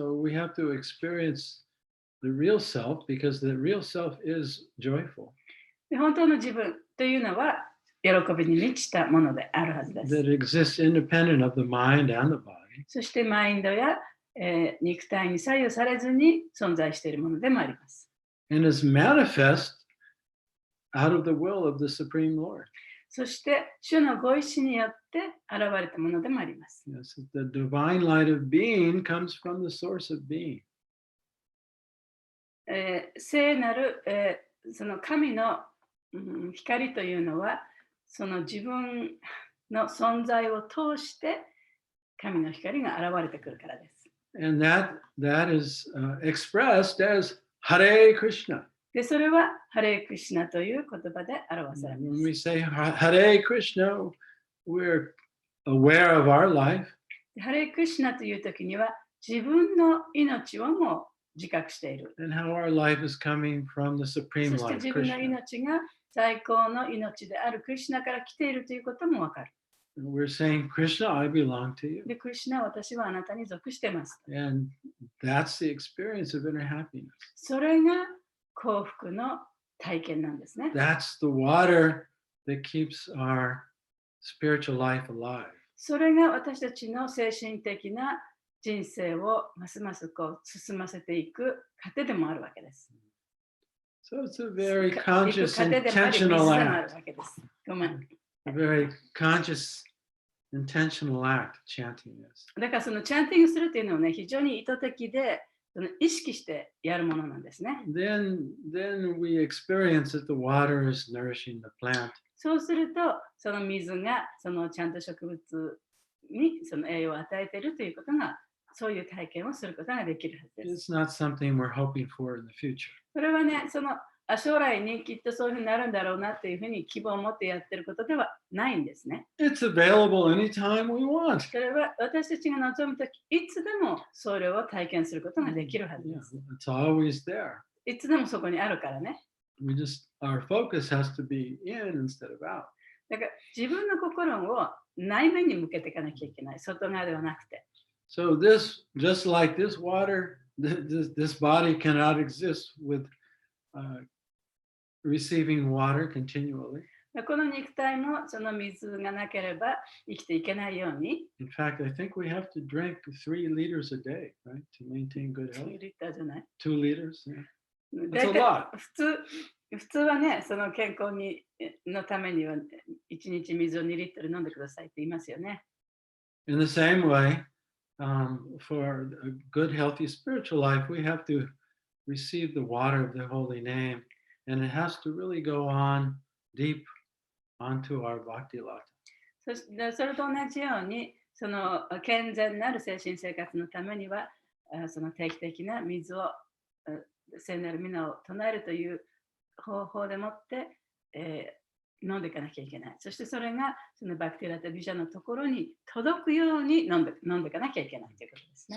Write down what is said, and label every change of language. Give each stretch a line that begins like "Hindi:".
English: So we have to experience the real self because the real self is joyful.
Japanese: で本当の自分というのは喜びに満ちたものであるはずです。
English: That exists independent of the mind and the body.
Japanese: そしてマインドや、肉体に左右されずに存在しているものでもあります。
English: And is manifest out of the will of the Supreme Lord.
Japanese: そして主のご意志によって現れたものでもあります。
English: Yes, the divine light of being comes from the source of being.
Japanese: 聖なる、その神の、光というのはその自分の存在を通して神の光が現れてくるからです。
English: And that is expressed as Hare Krishna.
Japanese: で、それはハレークリシナという言葉で表されま
English: When
Japanese: す。
English: we say Hare Krishna, we're aware of our life.
Japanese: ハレークリシナという時には自分の命をも自覚している。
English: And how our life is coming from the
Japanese: そ
English: Supreme
Japanese: して
English: Light,
Japanese: 自分の
English: Krishna.
Japanese: 命が最高の命であるクリシナから来ているということもわかる。
English: And we're saying, Krishna, I belong to you.
Japanese: で、クリシナは私はあなたに属してます。
English: And that's the experience of inner happiness.
Japanese: それが幸福の体験なんですね。
English: That's the water that keeps our spiritual life alive.
Japanese: それが私たちの精神的な人生をますますこう進ませていく糧でもあるわけです。
English: So it's a very
Japanese: いく
English: conscious,
Japanese: 糧でもあり、水
English: intentional
Japanese: でもある
English: act.
Japanese: わけです。ごめん。
English: A very conscious, intentional act, chanting this.
Japanese: だからそのチャンティングするっていうのはね、非常に意図的で、その意識してやるものなんですね。
English: Then we experience that the water is nourishing the plant.
Japanese: そうすると、その水がそのちゃんと植物にその栄養を与えているということが、そういう体験をすることができるはずです。
English: It's not something we're hoping for in the future.
Japanese: それはね、その将来にきっとそういうふうになるんだろうなっていうふうに希望を持ってやってることではないんですね。
English: It's available anytime we want.
Japanese: それは私たちが望むとき、いつでもそれを体験することができるはず
English: Yeah,
Japanese: です。
English: it's always there.
Japanese: いつでもそこにあるからね。
English: Our focus has to be in instead of out.
Japanese: だから自分の心を内面に向けていかなきゃいけない。外側ではなくて。
English: So just like this water, this body cannot exist with receiving water continually.
Japanese: この肉体もその水がなければ生きていけないように。
English: In fact, I think we have to drink 3 liters a day, right, to maintain good health.
Japanese: 2リッターじゃない。
English: 2 liters, yeah.
Japanese: だい
English: That's a
Japanese: たい
English: lot.
Japanese: 普通はね、その健康のためには1日水を2リットル飲んでくださいって言いますよね。
English: In the same way, for a good, healthy spiritual life, we have to receive the water of the holy name, and it has to really go on deep onto our bhakti lata.
Japanese: それと同じように、その健全なる精神生活のためには、その定期的な水を、聖なる皆を唱えるという方法でもって、飲んでいかなきゃいけない。そしてそれがそのバクティラタビジャのところに届くように飲んでいかなきゃいけないということですね。